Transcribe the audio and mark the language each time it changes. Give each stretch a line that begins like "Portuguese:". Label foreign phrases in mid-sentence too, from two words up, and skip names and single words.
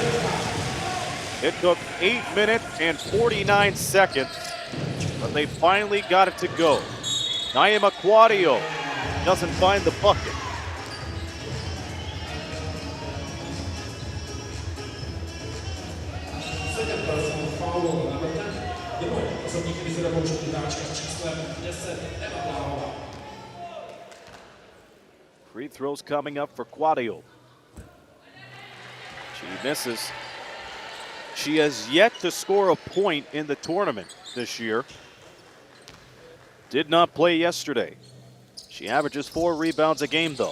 English: It took 8 minutes and 49 seconds, but they finally got it to go. Naima Quadio doesn't find the bucket. Second personal foul
Czech: na ten. Jeho osobní chyby počtu hráčka s číslem 10 Eva Bláhová.
English: Free throws coming up for Quadio. She misses. She has yet to score a point in the tournament this year. Did not play yesterday. She averages 4 rebounds a game though.